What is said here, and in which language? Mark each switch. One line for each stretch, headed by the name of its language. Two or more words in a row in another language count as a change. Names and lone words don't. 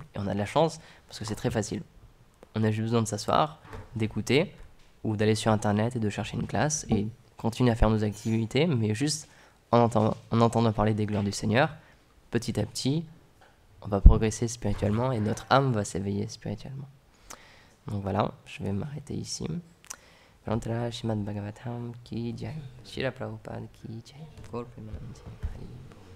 French: Et on a de la chance parce que c'est très facile. On a juste besoin de s'asseoir, d'écouter, ou d'aller sur Internet et de chercher une classe et continuer à faire nos activités, mais juste en entendant parler des gloires du Seigneur, petit à petit, on va progresser spirituellement et notre âme va s'éveiller spirituellement. Donc voilà, je vais m'arrêter ici.
Hindi: ग्रन्थराज श्रीमद् भागवतम् की जय। श्रील प्रभुपाद की जय.
Bangla: গৌর প্রেমানন্দে হরি.